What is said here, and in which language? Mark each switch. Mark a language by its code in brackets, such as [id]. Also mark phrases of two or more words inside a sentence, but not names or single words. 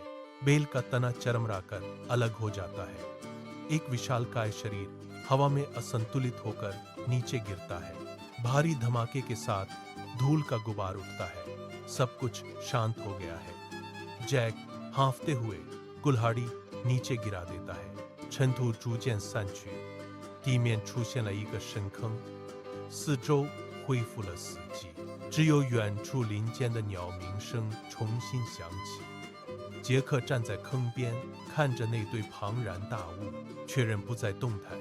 [hi] बेल का तना चरमराकर अलग हो जाता है। एक विशालकाय शरीर हवा में असंतुलित होकर नीचे गिरता है। भारी धमाके के साथ धूल का गुबार उठता है। सब कुछ शांत हो गया है। जैक हांफते हुए कुल्हाड़ी नीचे गिरा देता है। [zh] 尘土逐渐散去，地面出现了一个深坑，四周恢复了死寂，只有远处林间的鸟鸣声重新响起。杰克站在坑边，看着那堆庞然大物，确认不再动弹。